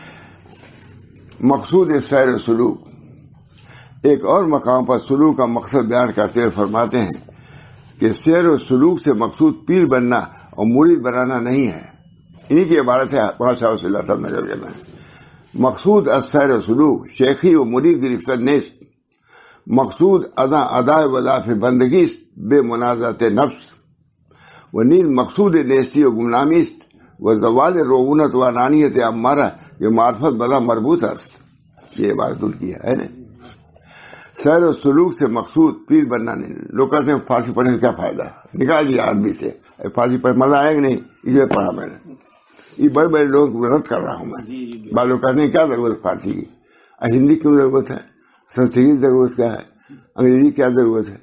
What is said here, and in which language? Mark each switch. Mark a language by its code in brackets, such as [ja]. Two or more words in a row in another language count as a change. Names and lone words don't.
[ur] مقصود سیر و سلوک. ایک اور مقام پر سلوک کا مقصد بیان کرتے ہوئے فرماتے ہیں کہ سیر و سلوک سے مقصود پیر بننا اور مرید بنانا نہیں ہے. انہی کی عبارت ہے وہاں شاہ رسول اللہ صاحب نقل کرنا ہے. [fa] مقصود السیر و سلوک شیخی و مرید گرفتر نیست. مقصود ادائے وظائف بندگی بے منازعت نفس و نیز مقصود نیستی و گمنامی است و زوال رعونت و انانیت امارہ یہ معرفت بلا مربوط است. [ur] یہ بات ان کی ہے نا. سیر و سلوک سے مقصود پیر بننا نہیں. لوگ کہتے ہیں فارسی پڑھنے کا کیا فائدہ, نکال دیا آدمی سے, فارسی پڑھ مزہ آئے گا نہیں, اس لیے پڑھا میں نے. یہ بڑے بڑے لوگ رد کر رہا ہوں میں. بعض لوگ کہتے ہیں کیا ضرورت فارسی کی, ہندی کیوں ضرورت ہے, سنسکرت کی ضرورت کیا ہے, انگریزی کیا ضرورت ہے.